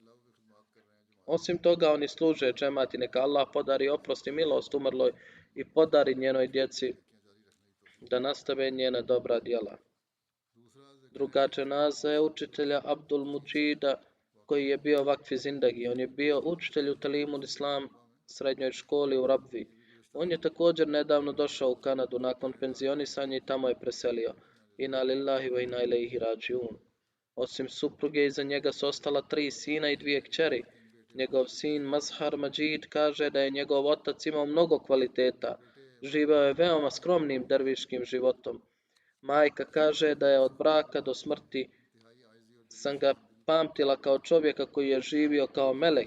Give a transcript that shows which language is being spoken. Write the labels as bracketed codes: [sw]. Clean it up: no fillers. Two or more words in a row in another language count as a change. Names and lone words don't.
[bs] Osim toga, oni služe džemat i neka Allah podari oprost i milost umrloj i podari njenoj djeci da nastave njena dobra djela. Druga dženaza je učitelja Abdul Muđida koji je bio [ur] وقف زندگی. [bs] On je bio učitelj u Talimul Islam srednjoj školi u Rabvi. On je također nedavno došao u Kanadu nakon penzionisanja i tamo je preselio. [ar] إنا لله وإنا إليه راجعون. [bs] Osim supruge iza njega su ostala 3 sina i 2 kćeri. Njegov sin Mazhar Majid kaže da je njegov otac imao mnogo kvaliteta. Živeo je veoma skromnim derviškim životom. Majka kaže da je od braka do smrti sam ga pamtila kao čovjeka koji je živio kao melek.